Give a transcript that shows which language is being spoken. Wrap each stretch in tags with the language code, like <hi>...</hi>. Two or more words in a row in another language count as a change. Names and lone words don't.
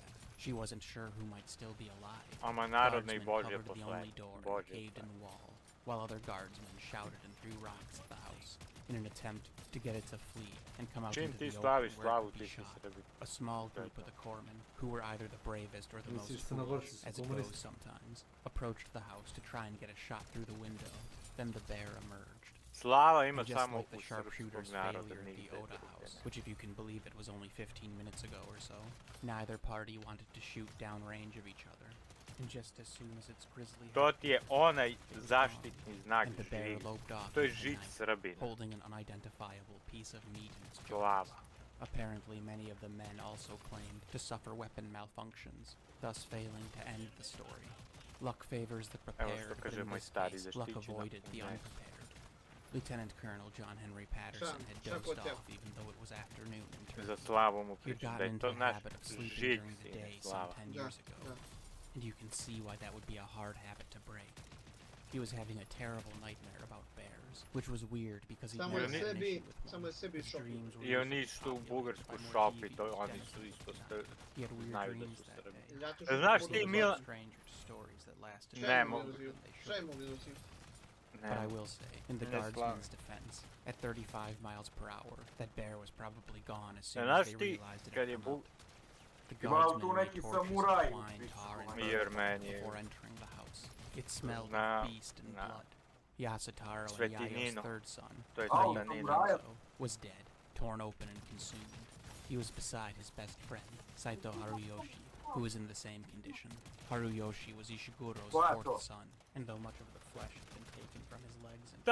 <en>She wasn't sure who might still be alive. Guardsmen covered the only door and caved in the wall, while other guardsmen shouted and threw rocks at the house in an attempt to get it to flee and come out into the open where it could be shot. A small group of the corpsmen, who were either the bravest or the most foolish, as it goes sometimes, approached the house to try and get a shot through the window. Then the bear emerged.</en> <sr>Slava ima</sr> <en>Just</en> <sr>samo</sr> <en>like the</en> <sr>u</sr> <en>sharpshooter's</en> <sr>srpskog naroda</sr> <en>failure at the</en> <sr>nigde.</sr> <en>Oda house, which if you can believe it was only 15 minutes ago or so, neither party wanted to shoot downrange of each other. And just as soon as its grisly</en> <sr>To ti je onaj zaštitni znak</sr> <en>and the bear</en> <sr>žig.</sr> <en>loped off</en> <sr>To je</sr> <en>into the</en> <sr>žig</sr> <en>night,</en> <sr>Srbina.</sr> <en>holding an unidentifiable piece of meat in its jaws.</en> <sr>Glava.</sr> <en>Apparently, many of the men also claimed to suffer weapon malfunctions, thus failing to end the story. Luck favors the prepared, but in this case, luck avoided the unprepared. Lieutenant Colonel John Henry Patterson had dozed off even though it was afternoon in</en> <sr>Za</sr> <en>Turkey.</en> <sr>Slavu mu</sr> <en>He'd</en> <sr>pričam da</sr> <en>gotten</en> <sr>je</sr> <en>into</en> <sr>to</sr> <en>the</en> <sr>naš</sr> <en>habit of sleeping</en> <sr>žig,</sr> <en>during the</en> <sr>sine</sr> <en>day some</en> <sr>Slava.</sr> <en>10 years ago, and you can see why that would be a hard habit to break. He was having a terrible nightmare about bears, which was weird because he never had an issue with one. His dreams were</en> <sr>I oni su u Bugarsku šopi, to oni su isto</sr> <en>He had weird</en> <sr>znaju da</sr> <en>dreams</en> <sr>su</sr> <en>that</en> <sr>Srbi.</sr> <en>day.</en> <sr>Znaš ti</sr> <en>He was</en> <sr>Milan...</sr> <en>stranger to stories that lasted</en> <sr>Ne</sr> <en>longer</en> <sr>mogu.</sr> <en>than they should. But I will say, in the</en> <sr>Ne</sr> <en>guardsman's defense, at 35 miles per hour, that bear was probably gone as soon</en> <sr>Znaš</sr> <en>as they</en> <sr>ti,</sr> <en>realized it</en> <sr>kad</sr> <en>had</en> <sr>je</sr> <en>come</en> <sr>Bug...</sr> <en>out. The</en> <sr>Imao tu</sr> <en>guardsmen</en> <sr>neki</sr> <en>made torches</en> <sr>samuraj</sr> <en>of</en> <sr>u</sr> <en>twine,</en> <sr>spisku,</sr> <en>tar, and</en> <sr>Jer</sr> <en>bone</en> <sr>meni je...</sr> <en>before entering the house. It smelled</en> <sr>Na,</sr> <en>of beast and</en> <sr>na.</sr> <en>blood. Yasutaro and Yayo's</en> <sr>Svetinino.</sr> <en>third son,</en> <sr>To je</sr> <en>Oh,</en> <sr>Svetinino.</sr> <en>Yayo, was dead, torn open and consumed. He was beside his best friend, Saito Haruyoshi, who was in the same condition. Haruyoshi was Ishiguro's fourth son, and though much of the flesh had been taken from his legs and</en>